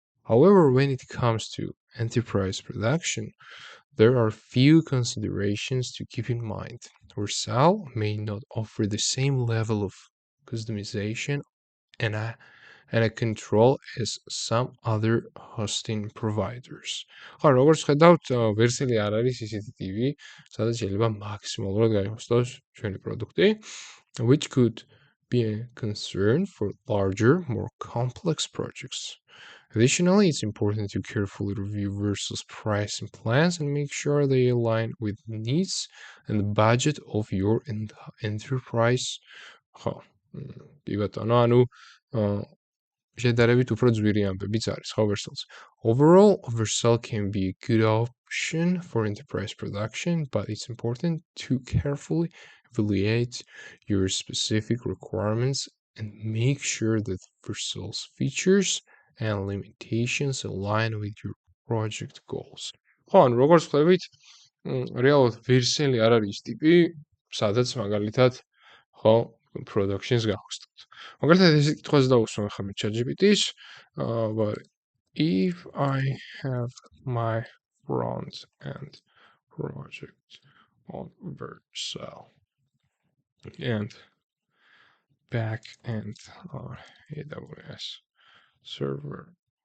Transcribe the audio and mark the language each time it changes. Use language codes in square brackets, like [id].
[en] However, when it comes to enterprise production, there are few considerations to keep in mind. Vercel may not offer the same level of customization and and a control as some other hosting providers. [ka] ხო, როგორც ხედავთ, ვერსიალი არ არის ისეთი ტივი, სადაც შეიძლება მაქსიმალურად გაიხსნას ჩვენი პროდუქტი, [en] which could be a concern for larger, more complex projects. Additionally, it's important to carefully review Versal's pricing plans and make sure they align with the needs and the budget of your enterprise. [ka] ხო, კი ბატონო, ანუ შედარებით უფრო ძვირი ამბებიც არის, ხო, Versal's. [en] Overall, Versal can be a good option for enterprise production, but it's important to carefully evaluate your specific requirements and make sure that Versal's features and limitations align with your project goals. [ka] ხო, ანუ როგორც ხვდებით, რეალურად ვერსელი არ არის ტიპი, სადაც მაგალითად, ხო, productions გავხსნათ. მაგალითად ეს კითხვას დავუსვამ ახლა მე ChatGPT-ს, [en] but if I have my front end project on Vercel and back end on AWS serverless